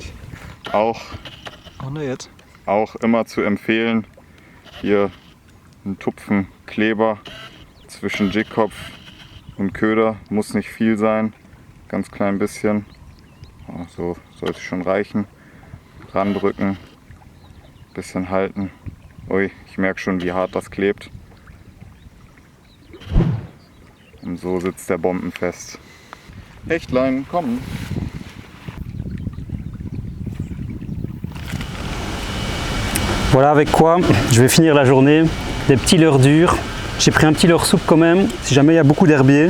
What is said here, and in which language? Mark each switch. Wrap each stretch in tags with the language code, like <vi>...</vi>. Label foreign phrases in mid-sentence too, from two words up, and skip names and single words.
<de>Auch immer zu empfehlen, hier einen Tupfen Kleber zwischen Jigkopf und Köder, muss nicht viel sein, ganz klein bisschen, so sollte schon reichen. Randrücken, bisschen halten. Ui, ich merke schon, wie hart das klebt. Und so sitzt der bombenfest. Hechtlein, komm!</de> <fr>Voilà avec quoi je vais finir la journée. Des petits leurres durs. J'ai pris un petit leurre souple quand même, si jamais il y a beaucoup d'herbiers.</fr>